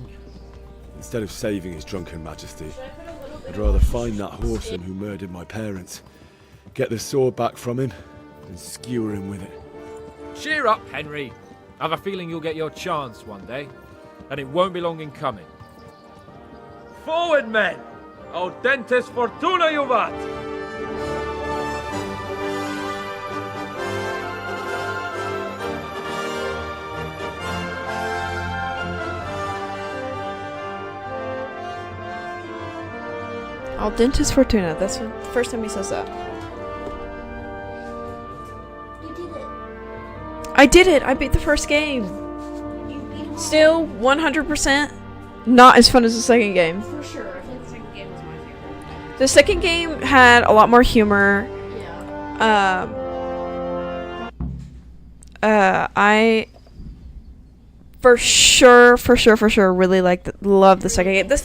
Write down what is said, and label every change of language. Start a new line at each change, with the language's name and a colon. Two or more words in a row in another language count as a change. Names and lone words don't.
English: Instead of saving his drunken majesty, I'd rather find that horseman who murdered my parents, get the sword back from him, and skewer him with it. Cheer up, Henry. I have a feeling you'll get your chance one day, and it won't be long in coming. Forward, men!
Latin: Audentes fortuna juvat! Audentes fortuna.
English: That's the first time he says that. You did it. I did it! I beat the first game! Still, 100% not as fun as the second game. For sure. I think the second game was my favorite. The second game had a lot more humor. I for sure really love the second game.